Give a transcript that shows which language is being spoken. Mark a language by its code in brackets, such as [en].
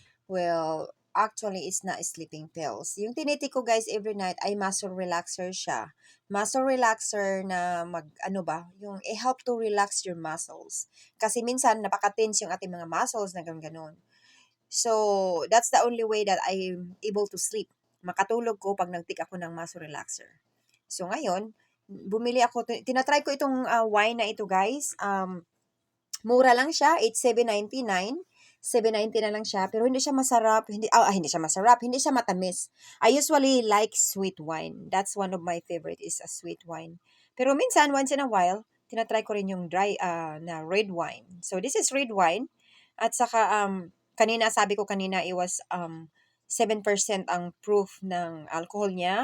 [en] Well, actually it's not sleeping pills. [tl] Yung tinitake ko [en] guys every night ay muscle relaxer siya. Muscle relaxer [tl] na yung [en] help to relax your muscles. [tl] Kasi minsan napaka-tense yung ating mga muscles na ganun. [en] So, that's the only way that I'm able to sleep. [tl] Makatulog ko pag nag-take ako ng muscle relaxer. So, ngayon, bumili ako, tinatry ko itong wine na ito guys. Mura lang siya, [en] it's $7.99. [tl] $7.90 na lang siya, pero hindi siya masarap, hindi siya masarap, hindi siya matamis. [en] I usually like sweet wine. That's one of my favorite is a sweet wine. [tl] Pero minsan, [en] once in a while, [tl] tinatry ko rin yung dry na red wine. [en] So, this is red wine. [tl] At saka, sabi ko kanina, [en] it was 7% [tl] ang proof ng alcohol niya.